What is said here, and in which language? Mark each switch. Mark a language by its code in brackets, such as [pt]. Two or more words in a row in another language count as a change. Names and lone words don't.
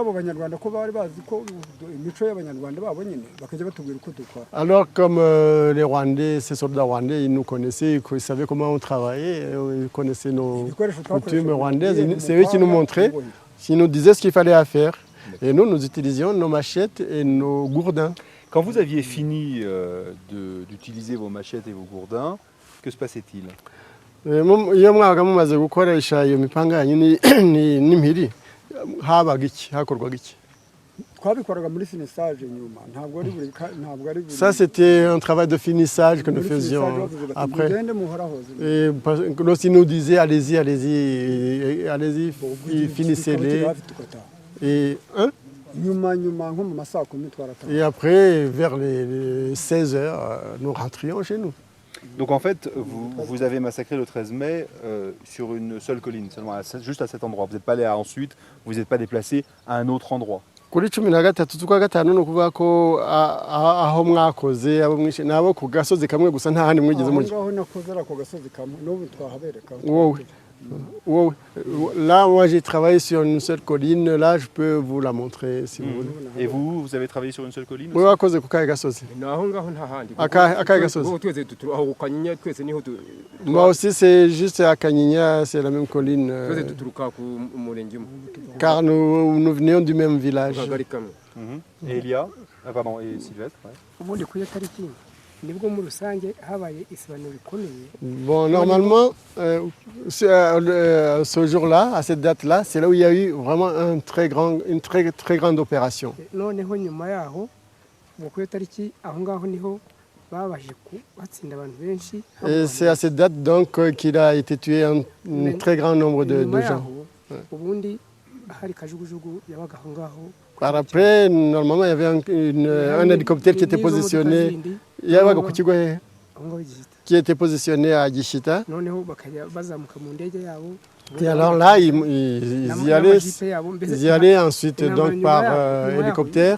[fr] Alors comme les Rwandais, ces soldats rwandais, ils nous connaissaient, ils savaient comment on travaillait, ils connaissaient nos coutumes rwandaises. C'est eux qui nous montraient, qui nous disaient ce qu'il fallait faire. Et nous utilisions nos machettes et nos gourdins. Quand vous aviez fini d'utiliser vos machettes et vos gourdins, que se passait-il? [rw] Iyo mwabaga mumaze gukoresha iyo mipanga yanyu n'impiri habaga iki hakorwaga iki twabikoraga muri finisage nyuma ntabwo ari buri [fr] Ça c'était un travail de finissage que nous faisions après. [rw] mugende muhorahoze [fr] Et lorsqu'ils nous disaient allez-y, allez-y, allez-y, finissez-les. Et, hein? [rw] nyuma nko mu masaa 10 twarataha. [fr] Et après, vers les 16 heures, nous rentrions chez nous. Donc en fait, vous avez massacré le 13 mai sur une seule colline, seulement juste à cet endroit. Vous n'êtes pas allé ensuite, vous n'êtes pas déplacé à un autre endroit. [rw] Kuri 13 z'ukwa gatanu ni ukuvuga ko aho mwakoze abo mwishe nabo ku gasozi kamwe gusa nta handi mwigeze mujya. Aho nakoze ako gasozi kamwe n'ubu twahabereka. Wowe. [fr] Là, moi j'ai travaillé sur une seule colline, là je peux vous la montrer si vous voulez. Et vous avez travaillé sur une seule colline [rw] Wowe wakoze ku kahe gasozi? naho ngaho nta handi Akahe gasozi? Bo twese aho ku Kanyinya twese niho [fr] Moi aussi c'est juste à Kanyinya, c'est la même colline. [rw] twese duturuka ku murenge umwe [fr] Car nous venions du même village. [rw] akagari kamwe. [fr] Et Elia pardon, et Sylvestre ouais. [rw] ubundi ku iyo tariki nibwo muri rusange habaye isibaniro rikomeye. [fr] Bon, normalement, ce jour-là, à cette date-là, c'est là où il y a eu vraiment une très grande opération. [rw] Noneho nyuma yaho ngo ku iyo tariki aho ngaho niho babashije batsinda abantu benshi. [fr] Et c'est à cette date donc qu'il a été tué un très grand nombre de gens. [rw] ubundi hari kajugujugu yabaga aho ngaho. [fr] Par après, normalement, il y avait un hélicoptère qui était positionné. Il y avait qui était positionné à Gishita. Et alors là, ils y allaient ensuite donc par hélicoptère.